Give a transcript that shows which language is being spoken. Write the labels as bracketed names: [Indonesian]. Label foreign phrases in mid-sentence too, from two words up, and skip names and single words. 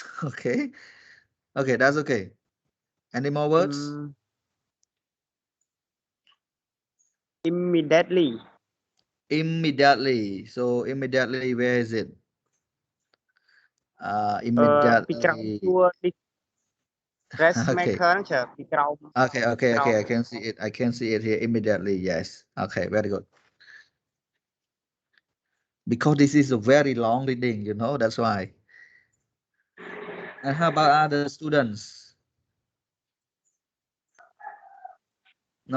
[English] Okay. Okay, that's okay. Any more words? Immediately Immediately. So immediately, where is it? Immediately. [Khmer] ពីក្រោមជួរ dressmaker ហ្នឹងចាពីក្រោម [English] Okay. I can see it. I can see it here immediately. Yes. Okay, very good. Because this is a very long reading, that's why. And how about other students? No?